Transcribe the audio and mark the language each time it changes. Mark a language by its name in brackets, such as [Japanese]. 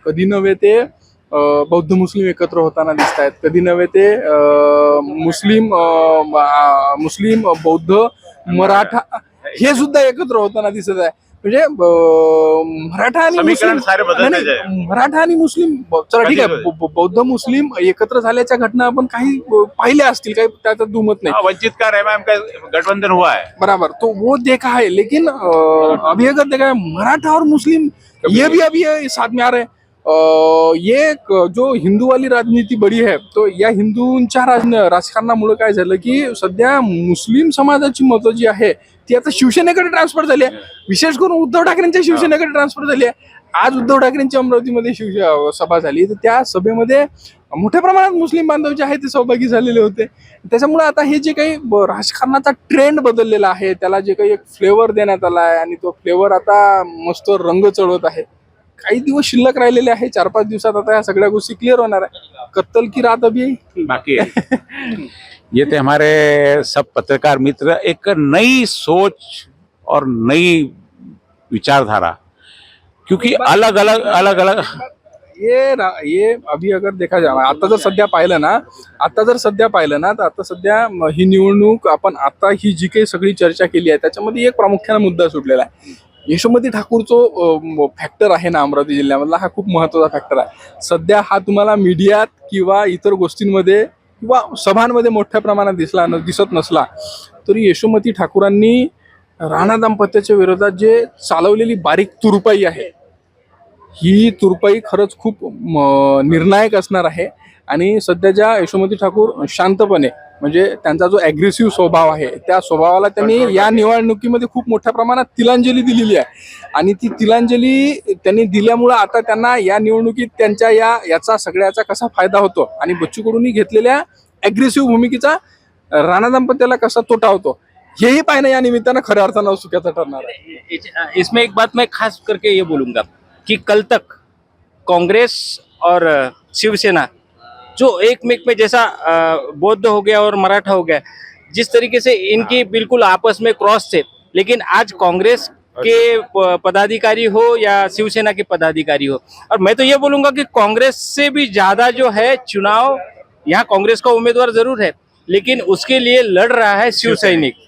[Marathi] कधी नव्हे ते बौद्ध मुस्लिम एकत्र होताना दिसत आहेत, कधी नव्हे ते मुस्लिम बौद्ध मराठा हे सुद्धा एकत्र होताना दिसत आहे. म्हणजे मराठा आणि मुस्लिम, मराठा आणि मुस्लिम, चला ठीक आहे, बौद्ध मुस्लिम एकत्र झाल्याच्या घटना आपण काही पाहिल्या असतील, काही त्यात दुमत नाही. [Hindi] वंचित का रहमान का गठबंधन हुआ है, बराबर, तो वो देखा है. लेकिन अभी अगर देखा है मराठा और मुस्लिम ये भी अभी साथ में आ रहे हैं. ये जो हिंदू वाली राजनीति बड़ी है, तो [Marathi] या हिंदूंच्या राजकारणामुळे काय झालं की सध्या मुस्लिम समाजाची मतं जी आहे ती आता शिवसेनेकडे ट्रान्सफर झाली आहे. विशेष करून उद्धव ठाकरेंच्या शिवसेनेकडे ट्रान्सफर झाली आहे. आज उद्धव ठाकरेंची अमरावतीमध्ये सभा झाली, तर त्या सभेमध्ये मोठ्या प्रमाणात मुस्लिम बांधव जे आहेत ते सहभागी झालेले होते. त्याच्यामुळे आता हे जे काही राजकारणाचा ट्रेंड बदललेला आहे त्याला जे काही एक फ्लेवर देण्यात आला आहे आणि तो फ्लेवर आता मस्त रंग चढवत आहे. काही दिवस शिल्लक राहिलेले आहे, 4-5 दिवसात आता या सगळ्या गोष्टी क्लिअर होणार आहे. [Hindi] कत्तल की रात अभी बाकी है. ये थे हमारे सब पत्रकार मित्र. एक नई सोच और नई विचारधारा, क्योंकि अलग अलग ये अभी अगर देखा जाए, [Marathi] आता जर सध्या पाहिलं ना तर आता सध्या ही निवडणूक आपण आता ही जी काही सगळी चर्चा केली आहे त्याच्यामध्ये एक प्रामुख्याने मुद्दा सुटलेला आहे. यशोमती ठाकूरचा फॅक्टर आहे ना अमरावती जिल्ह्यामधला, हा खूप महत्त्वाचा फॅक्टर आहे. सध्या हा तुम्हाला मीडियात किंवा इतर गोष्टींमध्ये किंवा सभांमध्ये मोठ्या प्रमाणात दिसत नसला तरी यशोमती ठाकूरांनी राणा दाम्पत्याच्या विरोधात जे चालवलेली बारीक तुरुपाई आहे ही तुरपाई खरंच खूप निर्णायक असणार आहे. आणि सध्याच्या यशोमती ठाकूर शांतपणे, म्हणजे त्यांचा जो ॲग्रेसिव्ह स्वभाव आहे त्या स्वभावाला त्यांनी या निवडणुकीमध्ये खूप मोठ्या प्रमाणात तिलांजली दिलेली आहे. आणि ती तिलांजली त्यांनी दिल्यामुळं आता त्यांना या निवडणुकीत त्यांच्या याचा सगळ्याचा कसा फायदा होतो आणि बच्चू कडूंनी घेतलेल्या ॲग्रेसिव्ह भूमिकेचा राणा दाम्पत्याला कसा तोटा होतो, हेही पाहणं या निमित्तानं खऱ्या अर्थानं सुख्याचं ठरणार आहे. [Hindi] इसमें एक बात मैं खास करके ये बोलूंगा कि कल तक कांग्रेस और शिवसेना जो एक में जैसा बौद्ध हो गया और मराठा हो गया, जिस तरीके से इनकी बिल्कुल आपस में क्रॉस थे, लेकिन आज कांग्रेस के पदाधिकारी हो या शिवसेना के पदाधिकारी हो, और मैं तो ये बोलूंगा कि कांग्रेस से भी ज्यादा जो है चुनाव यहाँ कांग्रेस का उम्मीदवार जरूर है, लेकिन उसके लिए लड़ रहा है शिव सैनिक।